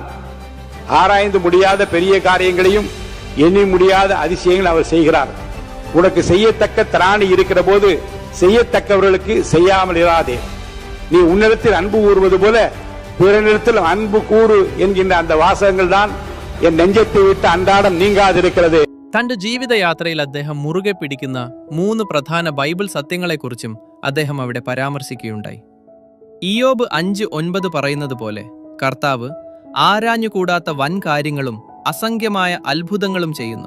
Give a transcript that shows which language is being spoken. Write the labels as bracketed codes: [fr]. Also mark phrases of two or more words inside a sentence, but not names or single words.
[ta] ஆராய்ந்து முடியாத பெரிய காரியங்களையும் எண்ணி முடியாத அதிசயங்கள் அவர் செய்கிறார். உனக்கு செய்யத்தக்க திராணி இருக்கிற போது செய்யத்தக்கவர்களுக்கு செய்யாமல் இராதே. நீ உன்னிடத்தில் அன்பு கூறுவது போல பிறனிடத்தில் அன்பு கூறு என்கின்ற அந்த வாசகங்கள் தான் [ml] എൻ നെഞ്ചത്തെ വിട്ട് അന്റാടം നീങ്ങാതിരിക്കുന്നത്. തന്റെ ജീവിതയാത്രയിൽ അദ്ദേഹം മുറുകെ പിടിക്കുന്ന 3 പ്രധാന ബൈബിൾ സത്യങ്ങളെക്കുറിച്ചും അദ്ദേഹം അവിടെ പരാമർശിക്കുകയുണ്ടായി. ഇയ്യോബ് 5:9 പറയുന്നത് പോലെ കർത്താവ് ആരാഞ്ഞുകൂടാത്ത വൻ കാര്യങ്ങളും അസംഖ്യമായ അത്ഭുതങ്ങളും ചെയ്യുന്നു.